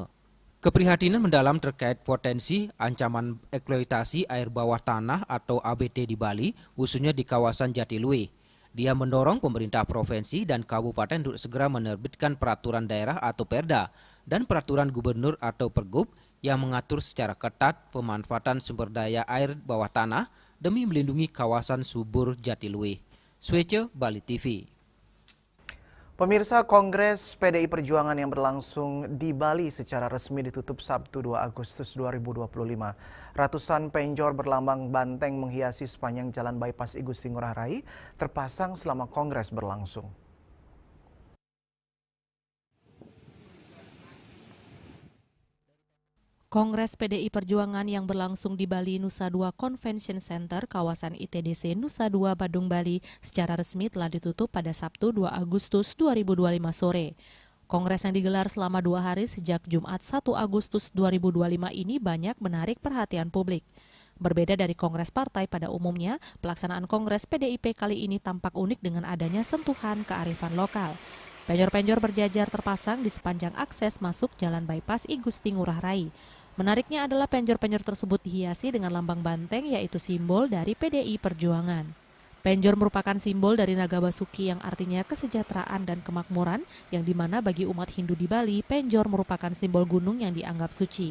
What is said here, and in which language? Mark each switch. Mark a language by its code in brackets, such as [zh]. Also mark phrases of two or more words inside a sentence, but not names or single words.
[id] Keprihatinan mendalam terkait potensi ancaman eksploitasi air bawah tanah atau ABT di Bali, khususnya di kawasan Jatiluwih. Dia mendorong pemerintah provinsi dan kabupaten untuk segera menerbitkan peraturan daerah atau Perda dan peraturan gubernur atau Pergub yang mengatur secara ketat pemanfaatan sumber daya air bawah tanah demi melindungi kawasan subur Jatiluwih. Swece, Bali TV. Pemirsa, Kongres PDI Perjuangan yang berlangsung di Bali secara resmi ditutup Sabtu 2 Agustus 2025. Ratusan penjor berlambang banteng menghiasi sepanjang jalan bypass I Gusti Ngurah Rai terpasang selama Kongres berlangsung. Kongres PDI Perjuangan yang berlangsung di Bali Nusa Dua Convention Center, kawasan ITDC Nusa Dua, Badung, Bali, secara resmi telah ditutup pada Sabtu 2 Agustus 2025 sore. Kongres yang digelar selama 2 hari sejak Jumat 1 Agustus 2025 ini banyak menarik perhatian publik. Berbeda dari kongres partai pada umumnya, pelaksanaan Kongres PDIP kali ini tampak unik dengan adanya sentuhan kearifan lokal. Penjor-penjor berjajar terpasang di sepanjang akses masuk jalan bypass I Gusti Ngurah Rai. Menariknya adalah penjor-penjor tersebut dihiasi dengan lambang banteng, yaitu simbol dari PDI Perjuangan. Penjor merupakan simbol dari naga basuki yang artinya kesejahteraan dan kemakmuran, yang dimana bagi umat Hindu di Bali, penjor merupakan simbol gunung yang dianggap suci.